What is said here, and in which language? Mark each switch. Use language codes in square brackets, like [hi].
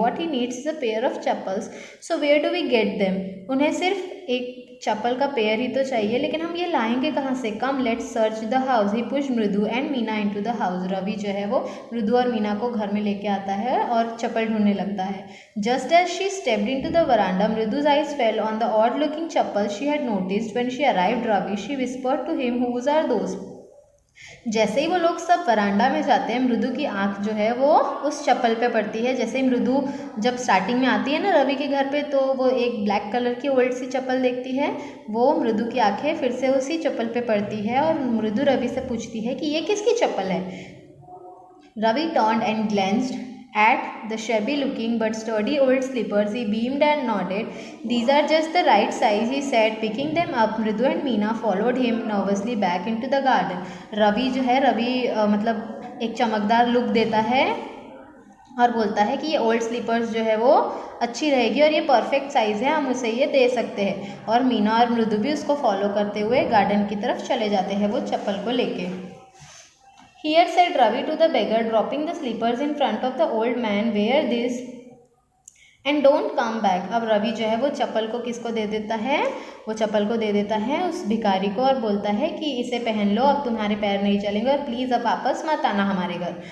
[en] what he needs is a pair of chappals, so where do we get them, [hi] उन्हें सिर्फ एक चप्पल का pair ही तो चाहिए, लेकिन हम ये लाएंगे कहाँ से? [en] come let's search the house, [hi] he push मृदु and Meena into the house, Ravi जो है वो मृदु और मीना को घर में लेके आता है और चप्पल ढूंढने लगता है। [en] Just as she stepped into the veranda, Mridu's eyes fell on the odd looking chappals she had noticed when she arrived Ravi, she whispered to him, whose are those? [hi] जैसे ही वो लोग सब वरांडा में जाते हैं, मृदु की आंख जो है वो उस चप्पल पे पड़ती है। जैसे ही मृदु जब स्टार्टिंग में आती है ना रवि के घर पे, तो वो एक ब्लैक कलर की ओल्ड सी चप्पल देखती है, वो मृदु की आंखें फिर से उसी चप्पल पे पड़ती है, और मृदु रवि से पूछती है कि ये किसकी चप्पल है? [en] Ravi turned and glanced at the shabby looking but sturdy old slippers. He beamed and nodded. These are just the right size, he said, picking them up. Mridu and Meena followed him nervously back into the garden. [hi] Ravi जो है एक चमकदार look देता है और बोलता है कि ये ओल्ड स्लीपर्स जो है वो अच्छी रहेगी और ये परफेक्ट साइज़ है, हम उसे ये दे सकते हैं। और मीना और मृदु भी उसको फॉलो करते हुए गार्डन की तरफ चले जाते हैं वो चप्पल को लेके। [en] Here said Ravi to the beggar, dropping the slippers in front of the old man, wear this and don't come back. [hi] अब रवि जो है वो चप्पल को किसको दे देता है? वो चप्पल को दे देता है उस भिखारी को और बोलता है कि इसे पहन लो, अब तुम्हारे पैर नहीं चलेंगे और प्लीज़ अब वापस मत आना हमारे घर।